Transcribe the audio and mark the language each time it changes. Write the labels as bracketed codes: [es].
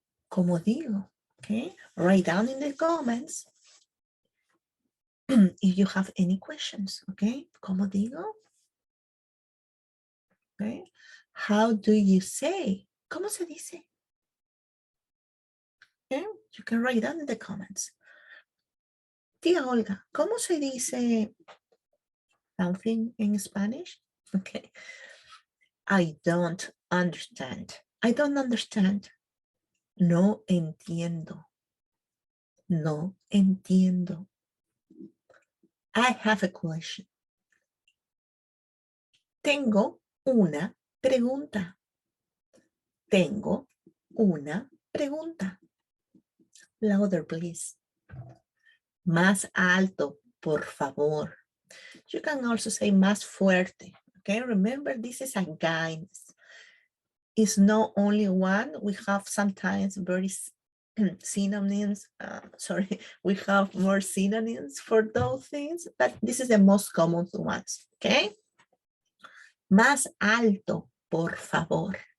[es] ¿Cómo digo? [en] Okay, write down in the comments if you have any questions. [es] Okay, ¿cómo digo? [en] Okay, how do you say? [es] ¿Cómo se dice? [en] Okay, you can write down in the comments. [es] Tía Olga, ¿cómo se dice [en] something in Spanish? Okay, I don't understand. I don't understand. [es] No entiendo. No entiendo. [en] I have a question. [es] Tengo una pregunta. Tengo una pregunta. [en] Louder, please. [es] Más alto, por favor. [en] You can also say [es] más fuerte. [en] Okay, remember this is a guidance. It's not only one. We have sometimes very synonyms. Sorry, we have more synonyms for those things, but this is the most common ones. [es] Okay. Más alto, por favor.